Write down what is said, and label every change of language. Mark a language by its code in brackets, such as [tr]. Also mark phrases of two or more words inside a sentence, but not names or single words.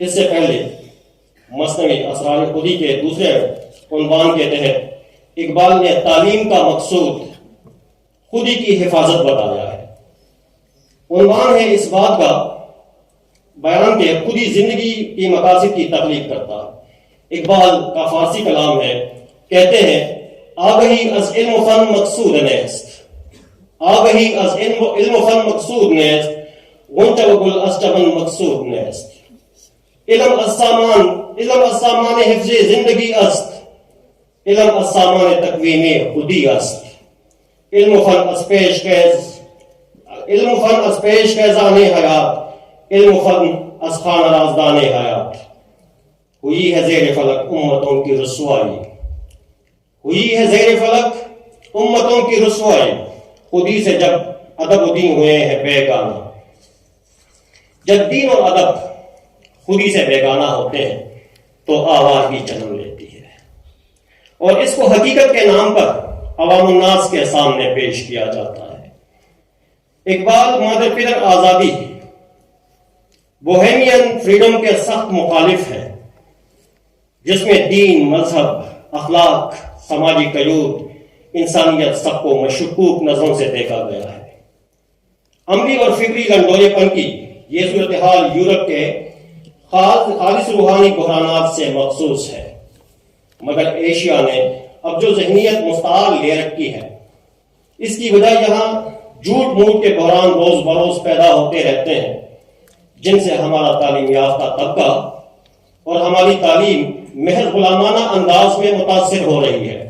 [ur] اس سے پہلے مثنوی اسرار خودی کے دوسرے عنوان کے تحت اقبال نے تعلیم کا مقصود خودی کی حفاظت بتایا ہے۔ عنوان ہے اس بات کا بیان کہ خودی زندگی کی مقاصد کی تخلیق کرتا ہے۔ اقبال کا فارسی کلام ہے، کہتے ہیں [fa] آگہی از علم و فن مقصود نیست، آگہی از علم و فن مقصود نیست، غنچہ و گل از چمن مقصود نیست، علم از سامان حفظ زندگی است، علم از سامان تقویم خودی است، علم و فن از پیش خیزان حیات، علم و فن از خانہ رازدان حیات۔ [ur] ہوئی ہے زیر فلک امتوں کی رسوائی، ہوئی ہے زیر فلک امتوں کی رسوائی، خودی سے جب ادب و دین ہوئے ہیں بیگانہ۔ جب دین اور ادب خودی سے بیگانہ ہوتے ہیں تو آواز بھی جنم لیتی ہے۔ اور اس کو حقیقت کے نام پر عوام الناس کے سامنے پیش کیا جاتا ہے۔ اقبال مادر پدر آزادی، [en] Bohemian freedom [ur] کے سخت مخالف ہے، جس میں دین، مذہب، اخلاق، سماجی قیود، انسانیت سب کو مشکوک نظروں سے دیکھا گیا ہے۔ عملی اور فکری لنڈولے پن کی یہ صورتحال یورپ کے خالص روحانی بحرانات سے مخصوص ہے، مگر ایشیا نے اب جو ذہنیت مستعار لے رکھی ہے، اس کی وجہ یہاں جھوٹ موٹ کے بحران روز بروز پیدا ہوتے رہتے ہیں، جن سے ہمارا تعلیم یافتہ طبقہ اور ہماری تعلیم محض غلامانہ انداز میں متاثر ہو رہی ہے۔